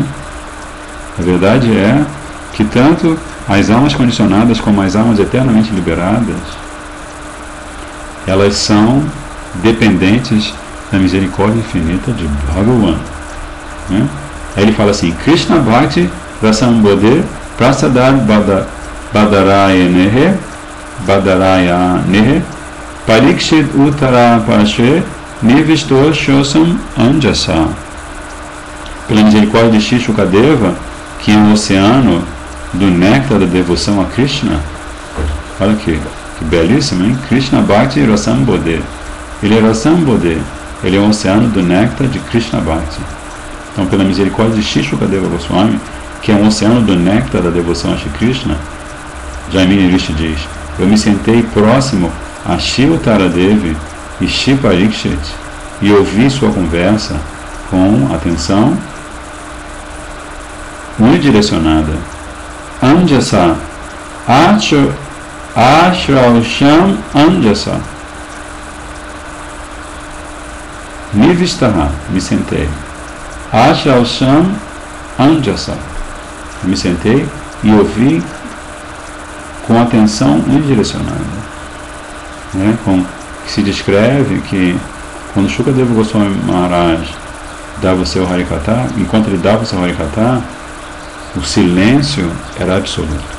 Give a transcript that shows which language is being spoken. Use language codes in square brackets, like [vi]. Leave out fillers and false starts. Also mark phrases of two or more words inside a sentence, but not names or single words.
[pt] A verdade é que tanto as almas condicionadas como as almas eternamente liberadas, elas são dependentes da misericórdia infinita de Bhagavan. Né? Aí ele fala assim: [sa] Krishna Bhakti Rasambodhe Prasadad Badarayanehe Parikshit Uttara Parashve Nivisto Shosam Anjasa. [pt] Pela misericórdia de Shri Shukadeva, que é um oceano do néctar da devoção a Krishna. Olha aqui, que belíssimo, hein? [sa] Krishna Bhakti Rasambodhe. [pt] Ele é Rasambodhe. Ele é um oceano do néctar de [sa] Krishna Bhakti. [pt] Então, pela misericórdia de Shri Shukadeva Goswami, que é um oceano do néctar da devoção a Shri Krishna, Jaimini Rishi diz: eu me sentei próximo a Shri Uttara Devi e Shri Parikshit e ouvi sua conversa com atenção unidirecionada. [sa] Anjasa Ashrausham Anjasa Nivistaha, [pt] me sentei. [sa] Ashrausham Anjasa, [pt] me sentei e ouvi com atenção unidirecionada. Né? Que se descreve que quando Shukadeva Goswami Maharaj dava o seu Harikatha, enquanto ele dava o seu Harikatha, o silêncio era absoluto.